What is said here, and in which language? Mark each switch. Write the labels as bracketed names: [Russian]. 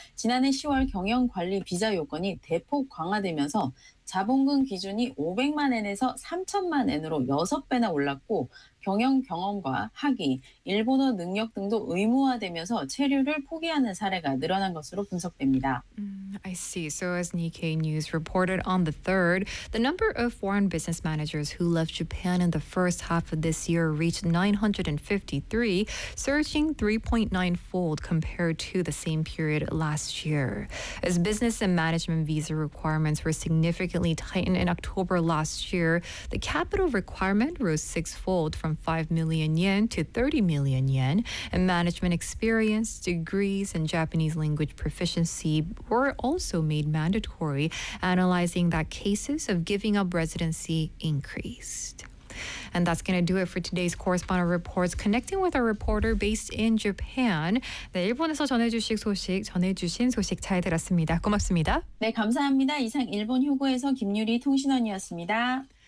[Korean] 지난해 10월 경영관리 비자 요건이 대폭 강화되면서 자본금 기준이 500만 엔에서 3천만 엔으로 6배나 올랐고, 경영 경험과 학위, 일본어 능력 등도 의무화되면서 체류를 포기하는 사례가 늘어난 것으로 분석됩니다. [English] I see. So as Nikkei News reported on the 3rd, the number of foreign business managers who left Japan in the first half of this year reached 953, surging 3.9-fold compared to the same period last year. As business and management visa requirements were significantly tightened in October last year, the capital requirement rose 6-fold from 5 million yen to 30 million yen, and management experience, degrees, and Japanese language proficiency were also made mandatory, analyzing that cases of giving up residency increased. And that's going to do it for today's Correspondent Reports. Connecting with our reporter based in Japan. [Korean] 네, 일본에서 전해주신 소식 잘 들었습니다. 고맙습니다. 네, 감사합니다. 이상 일본 휴고에서 김유리 통신원이었습니다.